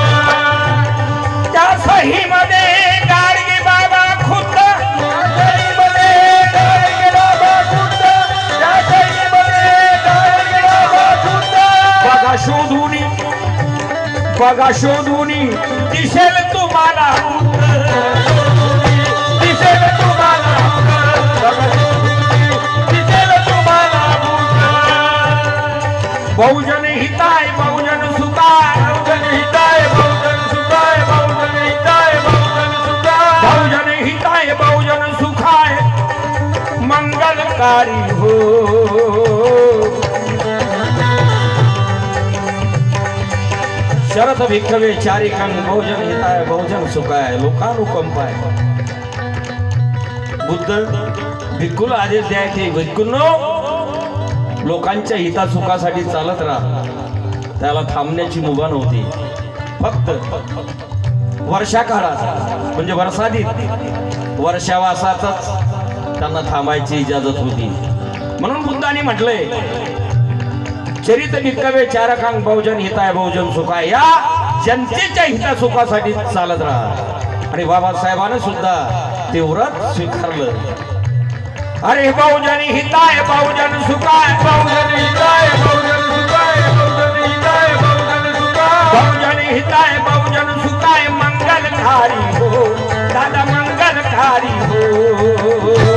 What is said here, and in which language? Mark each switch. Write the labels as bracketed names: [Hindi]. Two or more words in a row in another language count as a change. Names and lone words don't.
[Marathi] त्या सहीमध्ये गाडगे बाबा खुद्द, त्या सहीमध्ये गाडगे बाबा खुद्द, त्या सहीमध्ये गाडगे बाबा खुद्द. बघा शोधूनी, बघा शोधूनी दिसेल तुम्हाला उत्तर, दिसेल तुम्हाला उत्तर, दिसेल तुम्हाला उत्तर. [Pali] बहुजन हिताय बहुजन सुखाय, बहुजन हिताय बहुजन सुखाय, बहुजन हिताय बहुजन सुखाय, बहुजन हिताय बहुजन सुखाय [Marathi] मंगलकारी हो. [Pali] शरद भिक्खवे चारिकांग बहुजन हिताय बहुजन सुखाय लोकानुकंपाय. [Marathi] बुद्ध भिक्खूला आदेश द्यायचे, भिक्खूंनो लोकांच्या हितासुखासाठी चालत राहा. त्याला थांबण्याची मुभा नव्हती. फक्त वर्षाकाळात म्हणजे वर्षादीत वर्षावासातच त्यांना थांबायची इजाजत होती. म्हणून बुद्धांनी म्हटलंय [Pali] चरित भिक्खवे चारकांग बहुजन हिताय बहुजन सुखाय, [Marathi] या जनतेच्या हितासुखासाठी चालत राहा. आणि बाबासाहेबांनी सुद्धा ते व्रत स्वीकारलं. [Pali] अरे बहुजन हिताय बहुजन सुखाय, बहुजन हिताय बहुजन सुखाय, बहुजन हिताय बहुजन सुखाय, बहुजन हिताय बहुजन सुखाय [Marathi] मंगलकारी हो दादा मंगलकारी हो.